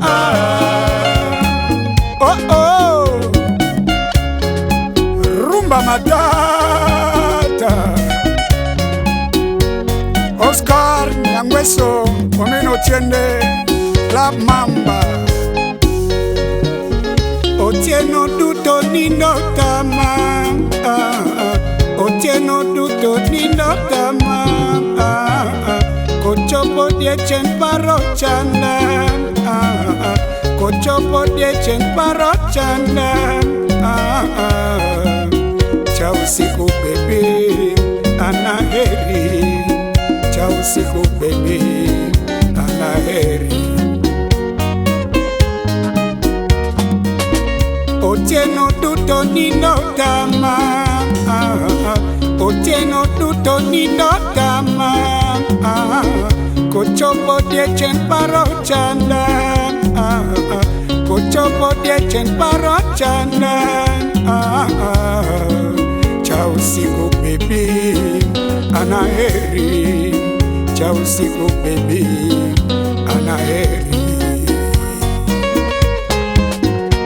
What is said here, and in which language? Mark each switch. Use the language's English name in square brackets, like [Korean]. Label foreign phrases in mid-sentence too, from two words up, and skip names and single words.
[Luo (Kenya and Tanzania)] Oh oh, Rumba Matata, Oscar Nyangweso Omeno Tiende Club Mamba Otieno duto nindo tama Otieno duto nindo tama Kochopo diechen paro chanda Kochopo diechen paro chanda [Swahili] Cha usiku baby anaheri Cha usiku baby anaheri [Luo (Kenya and Tanzania)] Otieno duto nindo tama Otieno duto nindo tama Kochopo diechen paro chanda Kochopo diechen paro chanda [Swahili] Cha usiku baby anaheri Cha usiku baby anaheri